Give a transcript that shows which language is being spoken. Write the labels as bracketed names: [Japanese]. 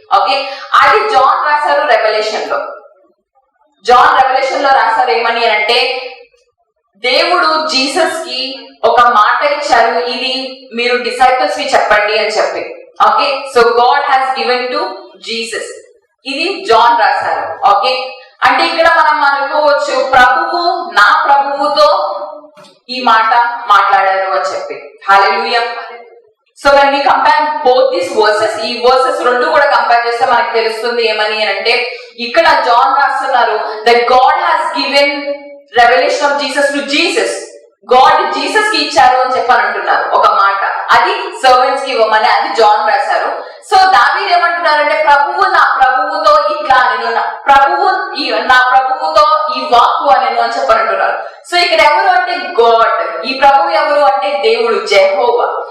[Telugu] Okay, అది John రాశారు revolution లో. జాన్ రెవల్యూషన్ లో రాశారు ఏమని అంటే, దేవుడు జీసస్ కి ఒక మాట ఇచ్చారు, ఇది మీరు డిసైపుల్స్ కి చెప్పండి అని చెప్పి. [English] okay, so God has given to Jesus, [Telugu] ఇది జాన్ రాశారు. ఓకే, అంటే ఇక్కడ మనం అనుకోవచ్చు ప్రభువు నా ప్రభువుతో ఈ మాట మాట్లాడారు అని చెప్పి. హల్లెలూయా. [English] so when we compare both these verses, [Telugu] E versus రెండు కూడా కంపేర్ చేస్తే మనకు తెలుస్తుంది ఏమని అంటే, ఇక్కడ జాన్ రాస్తున్నారు [English] that God has given revelation of Jesus to Jesus. [Telugu] God Jesus కి ఇచ్చారు అని చెప్పని అంటున్నారు ఒక మాట, అది సర్వెంట్స్ కి ఇవ్వమని, అది జాన్ రాశారు. సో దావీదు ఏమంటున్నారంటే, ప్రభువు నా ప్రభువుతో ఇట్లా నేను, ప్రభువు నా ప్రభువుతో ఈ వాక్కు అనెను అని చెప్పని అంటున్నారు. సో ఇక్కడ ఎవరు అంటే గాడ్, ఈ ప్రభువు ఎవరు అంటే దేవుడు జెహోవా.